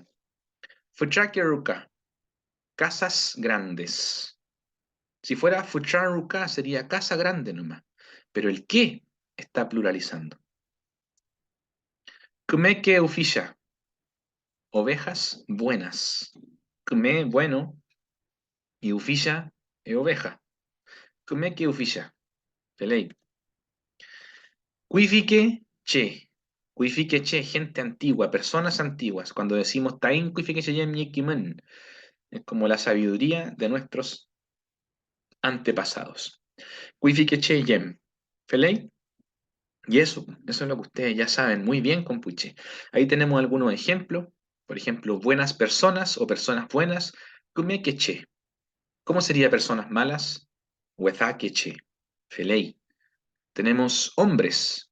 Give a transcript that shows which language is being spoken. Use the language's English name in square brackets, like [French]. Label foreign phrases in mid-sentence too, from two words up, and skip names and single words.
[Spanish] Fuchakeruka, casas grandes. Si fuera Fucharuka sería casa grande nomás. Pero el que está pluralizando. [Mapuche] Kumeke ufisha, [Spanish] ovejas buenas. Kume, bueno, y ufisha, oveja. [Mapuche] Kumeke ufisha, pelei. Kuifike, che. Kuifike, che, [Spanish] gente antigua, personas antiguas. Cuando decimos [Mapuche] tain, kuifike, che, yem, yekimen. [Spanish] Es como la sabiduría de nuestros antepasados. [Mapuche] Kuifike, che, yem. Pelei. [Spanish] Y eso es lo que ustedes ya saben muy bien con Puché. Ahí tenemos algunos ejemplos. Por ejemplo, buenas personas o personas buenas. [Mapuche] Kumekeche. [Spanish] ¿Cómo sería personas malas? [Mapuche] Wezakeche. Felei. [Spanish] Tenemos hombres.